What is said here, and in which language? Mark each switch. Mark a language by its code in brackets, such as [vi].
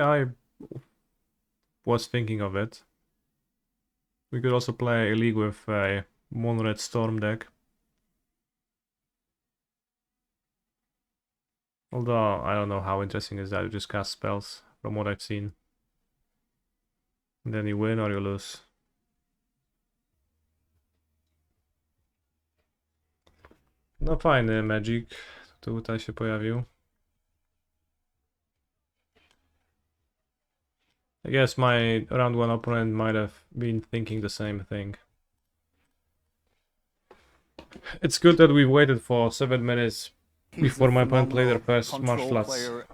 [en] I was thinking of it. We could also play a league with a Mono-Red Storm deck. Although, I don't know how interesting is that, you just cast spells, from what I've seen. And then you win or you lose. [pl] No fajny Magic, tutaj się pojawił. [en] I guess my round 1 opponent might have been thinking the same thing. It's good that we waited for 7 minutes before my opponent played their first Marsh Flats.